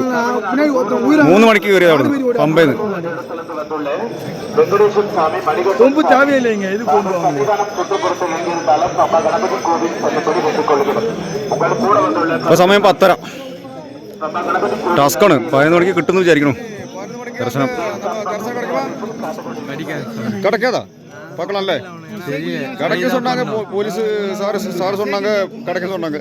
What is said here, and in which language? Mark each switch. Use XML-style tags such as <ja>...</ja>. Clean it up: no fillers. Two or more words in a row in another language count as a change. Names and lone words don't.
<ml>3 മണിക്ക് കയറിയത് അവിടുന്ന് പമ്പേന്ന്. ഇപ്പൊ സമയം 10:30. ടാസ്ക്കാണ്. 11 മണിക്ക് കിട്ടുമെന്ന് വിചാരിക്കണു ദർശനം.</ml> <ta>கிடைக்காதா? பார்க்கலாம்ல. கிடைக்க சொன்னாங்க போலீஸ் சார் சொன்னாங்க, கிடைக்க சொன்னாங்க.</ta>